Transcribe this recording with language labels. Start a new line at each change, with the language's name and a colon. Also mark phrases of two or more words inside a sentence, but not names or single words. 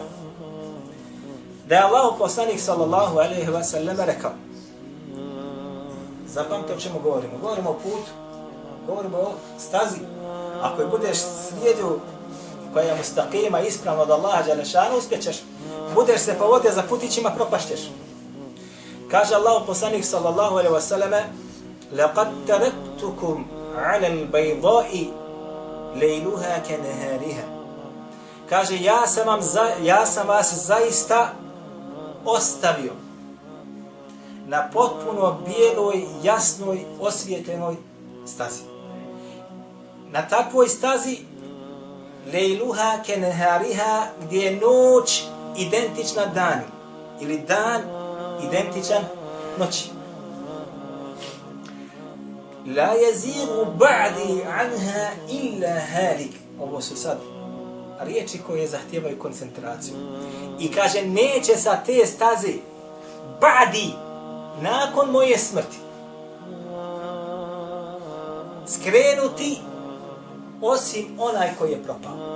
Bosnian: Da je Allahu poslanik
Arabic: صلى الله عليه وسلم
Bosnian: rekao, zapamte o čemu govorimo. Govorimo o putu, govorimo o stazi. Ako je budeš slijedio koja je mustaqima, ispravno od Allaha Đelešanu, uspjećeš. Budeš se povodio za putićima, propašćeš. Kaže Allahu poslanik
Arabic: صلى الله عليه وسلم, لَقَدْ تَرَكْتُكُمْ عَلَى الْبَيْضَاءِ لَيْلُهَا كَنَهَارِهَا.
Bosnian: Kaže, ja sam vas zaista ostavio na potpuno bijeloj, jasnoj, osvijetljenoj stazi. Na takvoj stazi
Arabic: ليلها كنهارها,
Bosnian: gdje je noć identična danu ili dan identičan noći.
Arabic: لا يزيغ بعدي عنها إلا هالك.
Bosnian: Ovo su sad riječi koje zahtijevaju koncentraciju. I kaže, neće sa te staze ba'di, nakon moje smrti, skrenuti osim onaj koji je propao.